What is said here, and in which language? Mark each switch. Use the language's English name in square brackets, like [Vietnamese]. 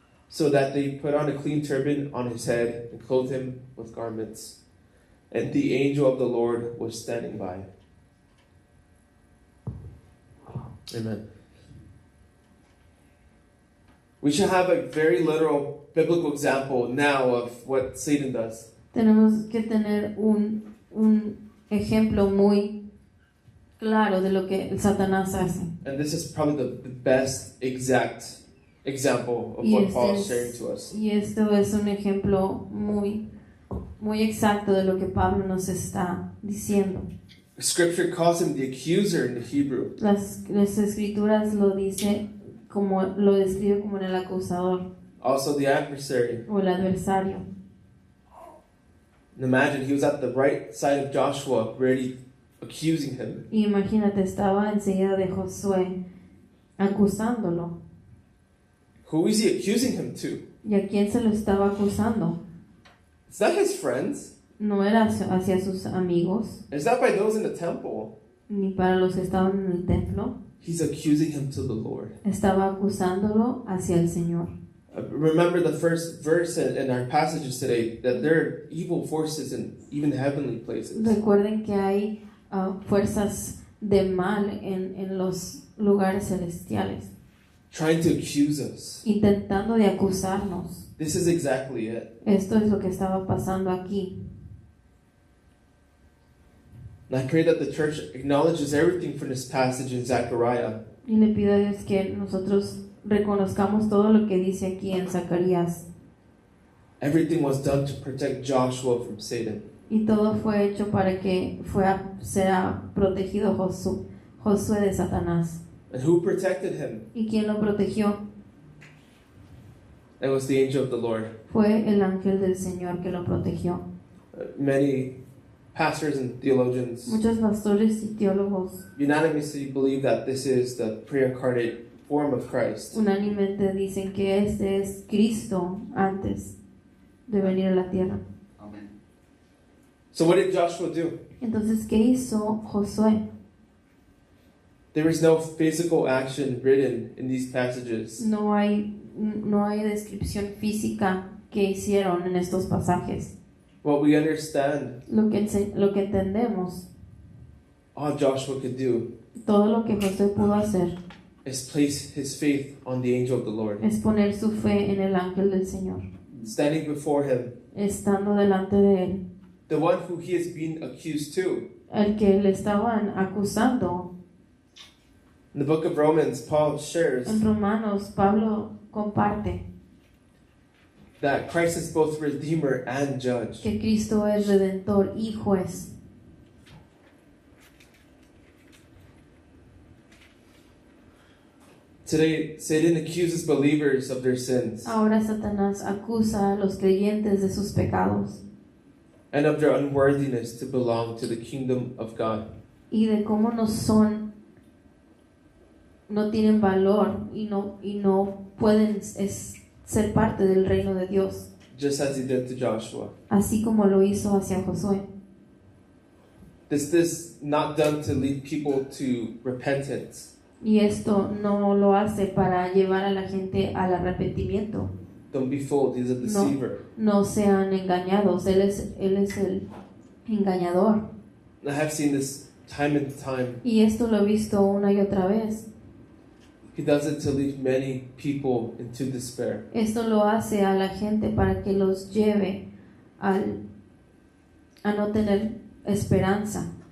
[English] So that they put on a clean turban on his head and clothed him with garments. And the angel of the Lord was standing by. Amen. We should have a very literal biblical example now of what Satan does. [Spanish] Tenemos que tener un ejemplo muy claro de lo que Satanás hace. [English] And this is probably the best exact example of what Paul is sharing to us. [Spanish] Y esto es un ejemplo muy exacto de lo que Pablo nos está diciendo. [English] Scripture calls him the accuser in the Hebrew. [Spanish] Las escrituras lo describe como en el acusador. [English] Also the adversary. [Spanish] O el adversario. [English] And imagine he was at the right side of Joshua, ready, accusing him. [Spanish] Y imagínate, estaba enseguida de Josué acusándolo. [English] Who is he accusing him to? [Spanish] ¿Y a quién se lo estaba acusando? [English] It's not his friends. [Spanish] No era hacia sus amigos. [English] It's not by those in the temple. [Spanish] Ni para los que estaban en el templo. [English] He's accusing him to the Lord. [Spanish] Estaba acusándolo hacia el Señor. [English] Remember the first verse in our passages today, that there are evil forces in even heavenly places. [Spanish] Recuerden que hay fuerzas de mal en los lugares celestiales. [English] Trying to accuse us. [Spanish] Intentando de acusarnos. [English] This is exactly it. [Spanish] Esto es lo que estaba pasando aquí. [English] And I pray that the church acknowledges everything from this passage in Zechariah. [Spanish] Y le pido a Dios que nosotros reconozcamos todo lo que dice aquí en Zacarías. [English] Everything was done to protect Joshua from Satan. [Spanish] Y todo fue hecho para que sea protegido Josué de Satanás. [English] And who protected him? [Spanish] ¿Y quién lo protegió? [English] It was the angel of the Lord. [Spanish] Fue el ángel del Señor que lo protegió. [English] Many pastors and theologians [Spanish] Muchos pastores y teólogos [English] unanimously believe that this is the pre-incarnate form of Christ. [Spanish] unánimemente dicen que este es Cristo antes de venir a la tierra. [English] Amen. So what did Joshua do? [Spanish] Entonces, ¿qué hizo Josué? [English] There is no physical action written in these passages. [Spanish] No hay descripción física que hicieron en estos pasajes. [English] What we understand, [Spanish] Lo que entendemos, [English] all Joshua could do [Spanish] todo lo que Josué pudo hacer [English] is place his faith on the angel of the Lord. [Spanish] es poner su fe en el ángel del Señor, [English] Standing before him, [Spanish] estando delante de él, [English] the one who he is being accused to. [Spanish] el que le estaban acusando. [English] In the book of Romans, Paul shares [Spanish] En Romanos, Pablo comparte [English] that Christ is both Redeemer and Judge. [Spanish] que Cristo es Redentor y Juez. [English] Today, Satan accuses believers of their sins [Spanish] Ahora Satanás acusa a los creyentes de sus pecados [English] and of their unworthiness to belong to the kingdom of God. [Spanish] y de cómo no tienen valor y no pueden ser parte del reino de Dios, [English] Just as he did to Joshua. [Spanish] así como lo hizo hacia Josué. [English] This is not done to lead people to repentance. [Spanish] Y esto no lo hace para llevar a la gente al arrepentimiento. [English] Don't be fooled, he's a deceiver. [Spanish] No sean engañados, él es el engañador. [English] I have seen this time and time. [Spanish] Y esto lo he visto una y otra vez. [English] He does it to lead many people into despair. [Spanish] Esto lo hace a la gente para que los lleve a no tener esperanza,